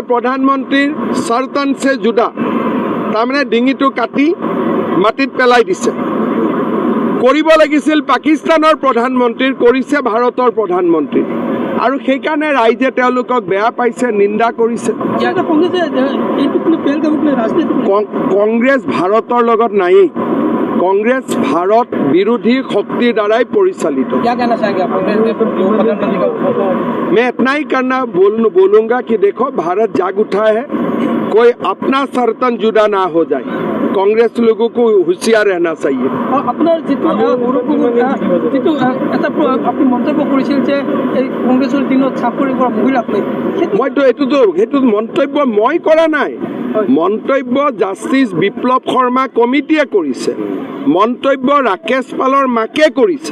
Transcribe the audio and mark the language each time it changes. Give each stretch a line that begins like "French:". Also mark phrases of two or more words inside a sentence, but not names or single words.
Assamese: প্ৰধানমন্ত্ৰীৰ
Hindi: सर तन से जुदा
Assamese: তাৰমানে ডিঙিটো কাটি মাটিত পেলাই দিছে কৰিব লাগিছিল পাকিস্তানৰ প্ৰধানমন্ত্ৰীৰ কৰিছে ভাৰতৰ প্ৰধানমন্ত্ৰী আৰু সেইকাৰণে ৰাইজে তেওঁলোকক বেয়া পাইছে নিন্দা কৰিছে কংগ্ৰেছ ভাৰতৰ লগত নাই
Hindi: कांग्रेस भारत विरोधी शक्ति द्वारा परिचालित। क्या कहना चाहेंगे आप मैं इतना ही बोलूंगा कि देखो भारत जाग उठा है। कोई अपना सर्तन जुदा ना हो जाए। कांग्रेस लोगों को होशियार रहना चाहिए।
Assamese: আপোনাৰ যিটো এটা আপুনি মন্তব্য কৰিছিল যে এই কংগ্ৰেছৰ দিনত চাকৰি কৰা মহিলাক লৈ মইতো সেইটো মন্তব্য মই কৰা নাই। মন্তব্য জাষ্টিছ বিপ্লৱ শৰ্মা কমিটিয়ে কৰিছে। মন্তব্য ৰাকেশ পালৰ মাকে কৰিছে।